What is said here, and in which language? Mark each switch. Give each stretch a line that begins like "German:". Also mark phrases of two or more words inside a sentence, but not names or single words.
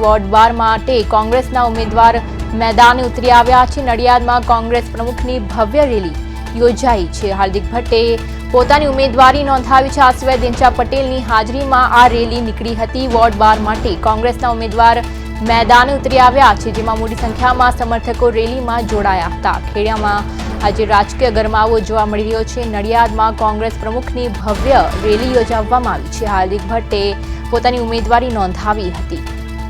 Gujarati: વોર્ડ 12 માટે કોંગ્રેસના ઉમેદવાર મેદાને ઉતરી આવ્યા છે। નડિયાદમાં કોંગ્રેસ પ્રમુખની ભવ્ય રેલી યોજાઈ છે। હાર્દિક ભટ્ટે પોતાની ઉમેદવારી નોંધાવી છે। આ સિવાય દિનશા પટેલની હાજરીમાં આ રેલી નીકળી હતી। વોર્ડ 12 માટે કોંગ્રેસના ઉમેદવાર મેદાને ઉતરી આવ્યા છે, જેમાં મોટી સંખ્યામાં સમર્થકો રેલીમાં જોડાયા હતા। ખેડિયામાં આજ રાજકીય ગરમાવો જોવા મળી રહ્યો છે। નડિયાદમાં કોંગ્રેસ પ્રમુખની ભવ્ય રેલી યોજવામાં આવી છે। હાર્દિક ભટ્ટે પોતાની ઉમેદવારી નોંધાવી હતી।